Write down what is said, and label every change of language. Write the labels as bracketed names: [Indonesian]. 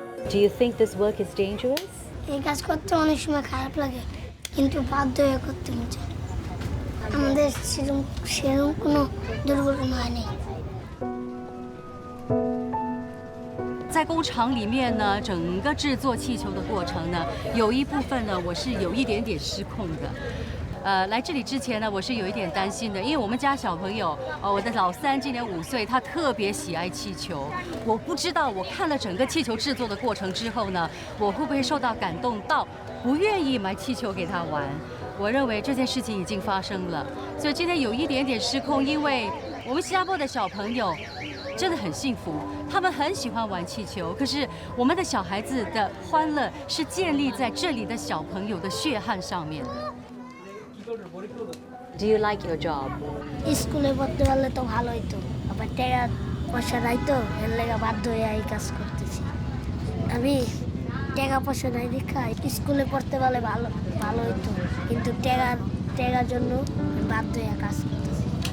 [English] Do you think this work is dangerous? [Bangla] এই কাজ করতে অনেক সময় খারাপ লাগে, কিন্তু বাধ্য হয়ে করতে হচ্ছে। আমাদের সেরকম কোনো দুর্ঘটনা হয়নি。 [Chinese] 在工厂里面呢，整个制作气球的过程呢，有一部分呢，我是有一点点失控的。来这里之前呢，我是有一点担心的，因为我们家小朋友，我的老三今年5岁，他特别喜爱气球。我不知道我看了整个气球制作的过程之后呢，我会不会受到感动到不愿意买气球给他玩？我认为这件事情已经发生了，所以今天有一点点失控，因为我们新加坡的小朋友真的很幸福，他们很喜欢玩气球，可是我们的小孩子的欢乐是建立在这里的小朋友的血汗上面的。 [English] Do you like your job? [Bangla] স্কুলে পড়তে পারলে তো ভালো হইতো, আবার টাকা পয়সা নাই তো, এর লেগে বাধ্য হয়ে এই কাজ করতেছি। আমি টাকা পয়সা নাই দেখা স্কুলে পড়তে পারলে ভালো হইতো, কিন্তু টাকার জন্য বাধ্য হয়ে কাজ করতেছি।